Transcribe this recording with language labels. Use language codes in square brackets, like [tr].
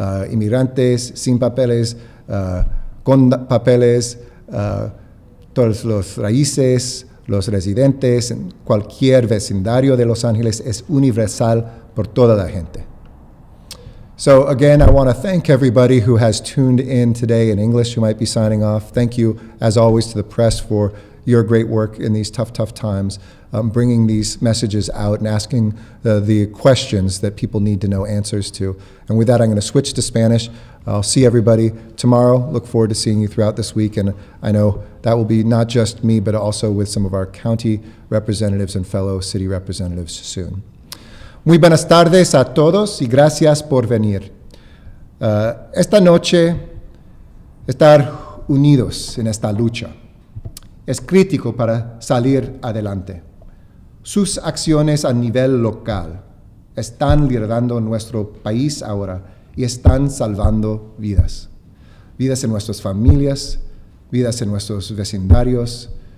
[es] Inmigrantes, sin papeles, con papeles, todos los raíces, los residentes, en cualquier vecindario de Los Ángeles, es universal por toda la gente. [en] So again, I want to thank everybody who has tuned in today in English who might be signing off. Thank you, as always, to the press for your great work in these tough times, bringing these messages out and asking the questions that people need to know answers to. And with that, I'm going to switch to Spanish. I'll see everybody tomorrow. Look forward to seeing you throughout this week. And I know that will be not just me, but also with some of our county representatives and fellow city representatives soon. [es] Muy buenas tardes a todos y gracias por venir. Esta noche, estar unidos en esta lucha es crítico para salir adelante. Sus acciones a nivel local están liderando nuestro país ahora y están salvando vidas. Vidas en nuestras familias, vidas en nuestros vecindarios,